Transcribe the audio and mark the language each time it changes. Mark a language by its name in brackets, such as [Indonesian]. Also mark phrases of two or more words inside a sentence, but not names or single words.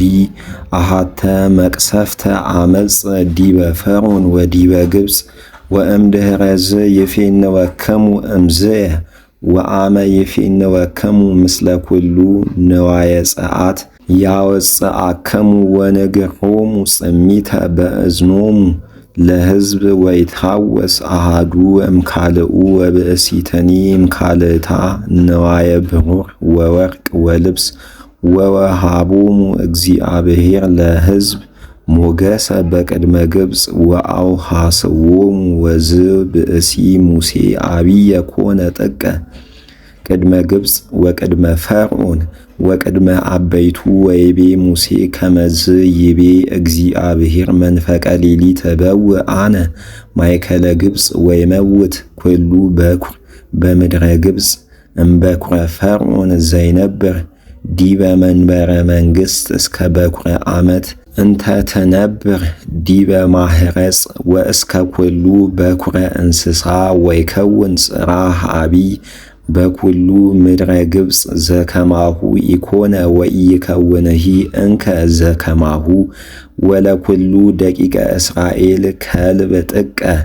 [Geez] አሃተ መቅሰፍተ አመጽ ዲበ ፈርዖን ወዲበ ግብፅ ወእምድኅረዝ ይፌንወከሙ እምዝየ ወአመ ይፌንወከሙ ምስለ ኩሉ ንዋየ ጸአት ያወፅአከሙ ወንግሮሙ ጽሚተ በእዝኖሙ ለሕዝብ ወይትሐወስ አሃዱ እምካልኡ ወብእሲተኒ እምካልእታ ነዋየ ብሩር ወወርቅ ወልብስ ወወሃቦሙ እግዚአብሔር ለሕዝብ ሞገሰ በቅድመ ግብፅ ወአውሐስዎሙ ወዝ ብእሲ ሙሴ አብየ ኮነ ጥቀ ቅድመ ግብፅ ወቅድመ ፈርዖን ወቅድመ አበይቱ ወይቤ ሙሴ ከመዝ ይቤ እግዚአብሔር መንፈቀ ሌሊት በውእ አነ ማእከለ ግብፅ ወይመውት ኩሉ በኩር በምድረ ግብፅ እምበኩረ ፈርዖን ዘይነብር ዲበ መንበረ መንግሥት እስከ በኩረ ዓመት እንተ ትነብር ዲበ ማህረጽ ወእስከ ኩሉ በኩረ እንስሳ ወይከውን ጽራህ አቢይ በኩሉ ምድረ ግብፅ ዘከማሁ ኢኮነ ወኢይከውንሂ እንከ ዘከማሁ ወለኩሉ ደቂቀ እስራኤል ከልብ ጥቀ